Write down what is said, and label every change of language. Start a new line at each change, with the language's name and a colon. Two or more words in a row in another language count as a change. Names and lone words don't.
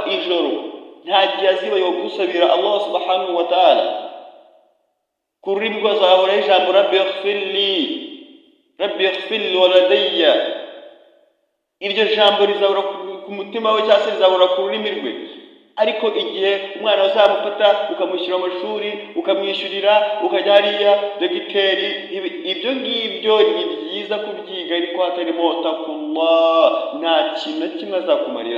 Kinyarwanda: ijoro nta gihe azibayo gusabira
Arabic: الله سبحانه وتعالى.
Kinyarwanda: Ku rurimi rw'azahoraho ijambo
Arabic: رب اغفر لي ولوالدي.
Kinyarwanda: Iryo jambo rizahora ku mutima we cyangwa se rizahora ku rurimi rwe. Ariko igihe umwana uzamufata ukamushyira mu mashuri ukamwishyurira ukajya hariya dogiteri, ibyo ngibyo ni byiza kubyiga, ariko hatarimo takullah nta kintu na kimwe azakumarira.